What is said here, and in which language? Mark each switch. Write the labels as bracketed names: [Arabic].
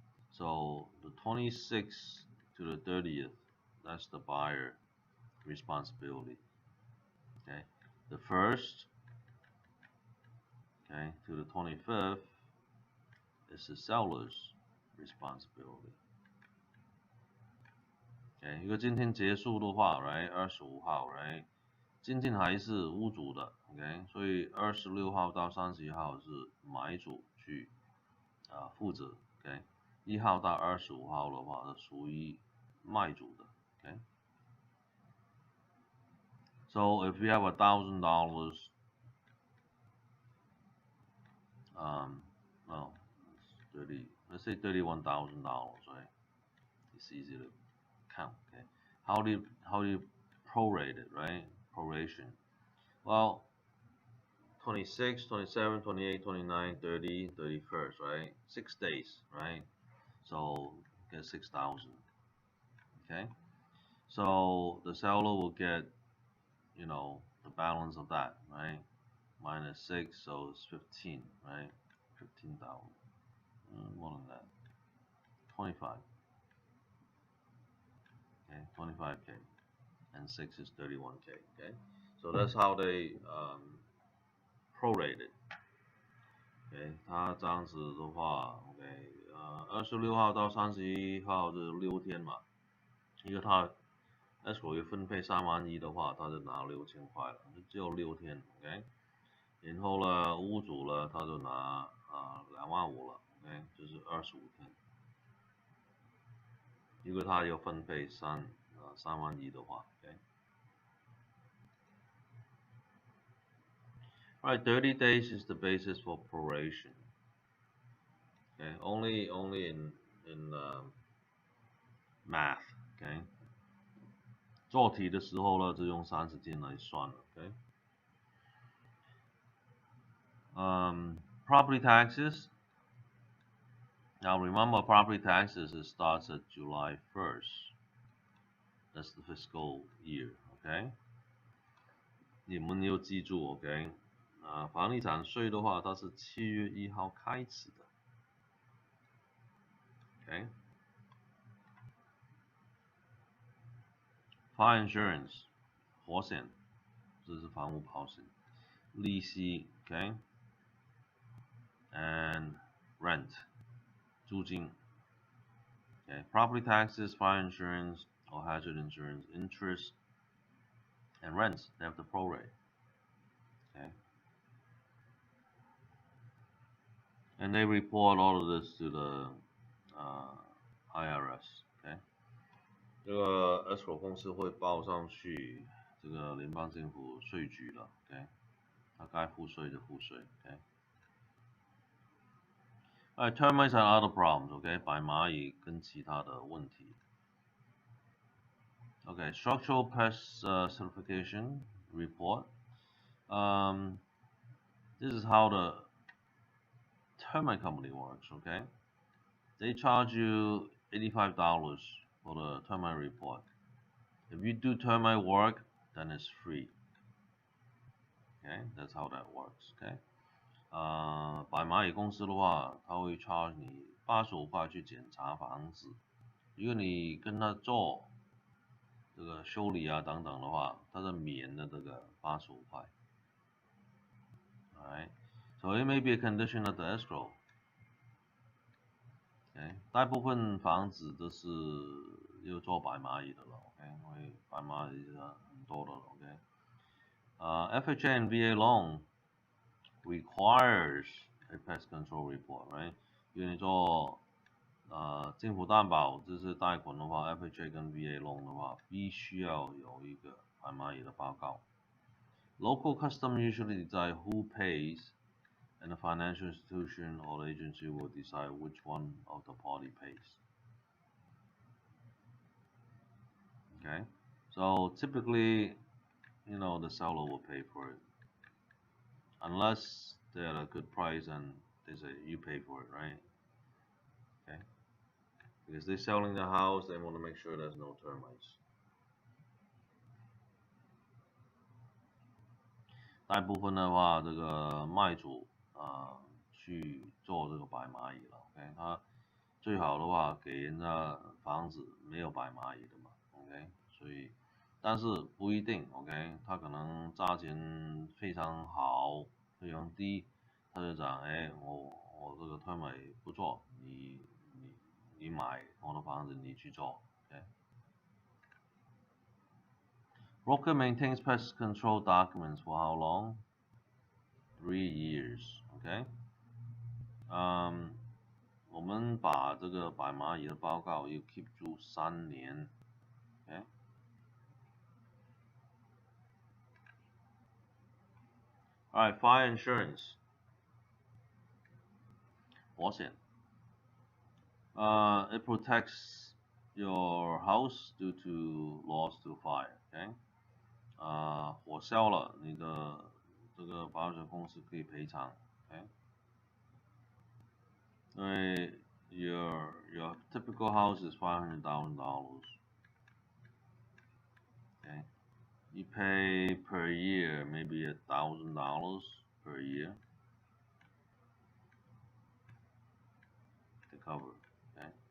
[English] So the 26th to the 30th, that's the buyer responsibility. Okay, the 1st, okay, to the 25th is the seller's responsibility. [Chinese] OK， 如果今天结束的话 ，right， 25号 ，right， 今天还是屋主的 ，OK， 所以26号到31号是买主去负责 ，OK， 1号到25号的话是属于卖主的 ，OK。 [English] So if you have $1,000, no, 30, let's say $31,000, right? It's easy to count. Okay, how do you prorate it, right? Proration. Well, 26, 27, 28, 29, 30, 31st, right? 6 days, right? So get 6,000. Okay, so the seller will get, you know, the balance of that, right? Minus 6, so it's 15, right? 15,000. More than that. 25. Okay, 25K. And 6 is 31K. Okay, so that's how they prorate it. [Chinese] OK， 它这样子的话 ，OK，26号到31号是6天嘛，因为它 escrow 要分配31000的话，他就拿6000块了，就只有6天 ，OK。然后呢，屋主呢他就拿25000了，OK，就是25天。如果他要分配3万1的话，OK。 [English] Alright, 30 days is the basis for proration. Okay, only in math. [Chinese] Okay，做题的时候呢，就用30天来算了。 [English] Okay， property taxes. Now remember, property taxes it starts at July 1st. That's the fiscal year. [Chinese] Okay， 你们要记住 ，OK， 房地产税的话，它是7月1号开始的。 OK， [English] Fire insurance [Chinese] 火险，这是房屋保险，利息 ，OK， [English] and rent [Chinese] 租金。 [English] Okay, property taxes, fire insurance or hazard insurance, interest, and rents, they have to prorate. Okay. And they report all of this to the IRS. Okay. [Chinese] 这个 Escrow 公司会报上去这个联邦政府税局了。 OK， 他该付税就付税。OK。 [English] Termites and other problems. [Chinese] OK， 白蚂蚁跟其他的问题。 [English] Okay, structural pest certification report. This is how the termite company works. Okay, they charge you $85 for the termite report. If you do termite work, then it's free. Okay, that's how that works. [Chinese] Okay, 白蚂蚁公司的话，他会 charge 你85块去检查房子。如果你跟他做这个修理啊等等的话，它是免的这个85块。 [English] Alright, so it may be a condition of the escrow. [Chinese] Okay, 大部分房子都是要做白蚂蚁的了。 OK， 因为白蚂蚁很多的。 [English] OK， FHA and VA loan requires a pest control report, right？ [Chinese] 因为你做政府担保这些贷款的话 ，FHA 跟 VA loan 的话，必须要有一个白蚂蚁的报告。 [English] Local custom usually decide who pays, and the financial institution or the agency will decide which one of the party pays. Okay, so typically, the seller will pay for it, unless they're at a good price and they say you pay for it, right? Okay, because they're selling the house, they want to make sure there's no termites. [Chinese] 大部分的话，这个卖主去做这个白蚂蚁了。 OK， 他最好的话给人家房子没有白蚂蚁的嘛。 OK， 所以但是不一定。OK， 他可能价钱非常好，非常低，他就讲，我这个推买不错，你买我的房子你去做。 [English] OK。 Broker maintains pest control documents for how long? 3 years. [Chinese] OK， 我们把这个白蚂蚁的报告要 keep 住3年。 [English] OK， Alright, fire insurance. [Chinese] 火险。 [English] It protects your house due to loss to fire. [Chinese] OK， 火烧了，你的这个保险公司可以赔偿。 [English] OK， [Chinese] 因为 [English] your typical house is $500,000. Okay, you pay per year maybe $1,000 per year to cover. Okay.